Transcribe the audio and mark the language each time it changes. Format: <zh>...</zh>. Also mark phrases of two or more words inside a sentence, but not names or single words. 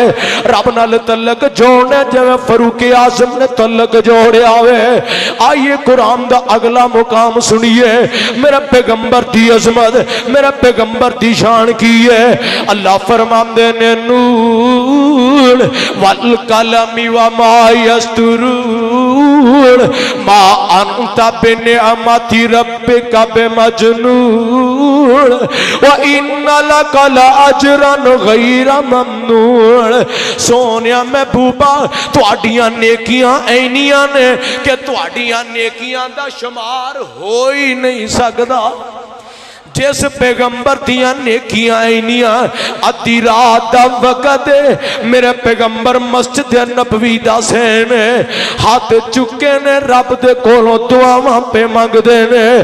<pa>رب نال تعلق جوڑنا جیویں فاروق اعظم نے تعلق جوڑیا ہے. آئیے قرآن دا اگلا مقام سنیے۔ میرا پیغمبر دی عظمت، میرا پیغمبر دی شان کی ہے. اللہ فرماتے نے</pa> <ar>ن والقلم وما يسطرون ما أنت بنعمة ربك بمجنون وإن لك لأجرا غير ممنون.</ar> <pa>سوہنیا محبوبا تہاڈیاں نیکیاں اینیاں نے کہ تہاڈیاں نیکیاں دا شمار ہو ہی نہیں سکدا. جس پیغمبر دیاں نیکیاں اینیاں ادھی رات دا وقت میرے پیغمبر مسجد نبوی دا سین ہتھ چکے نے رب دے کولوں دعاواں پے منگدے نے.</pa>